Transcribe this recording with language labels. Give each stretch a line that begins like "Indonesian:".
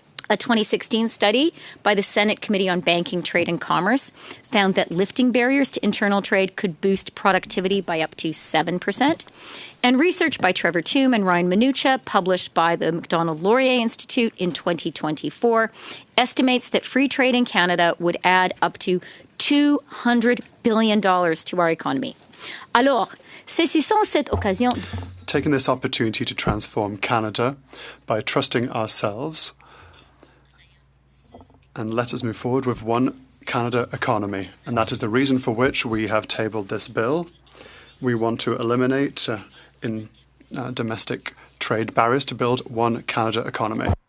English: A 2016 study by the Senate Committee on Banking, Trade and Commerce found that lifting barriers to internal trade could boost productivity by up to 7%. And research by Trevor Toome and Ryan Minucha, published by the Macdonald-Laurier Institute in 2024, estimates that free trade in Canada would add up to $200 billion to our economy.
French: Alors, saisissons cette occasion.
English: Taking this opportunity to transform Canada by trusting ourselves, and let us move forward with one Canada economy. And that is the reason for which we have tabled this bill. We want to eliminate domestic trade barriers to build one Canada economy.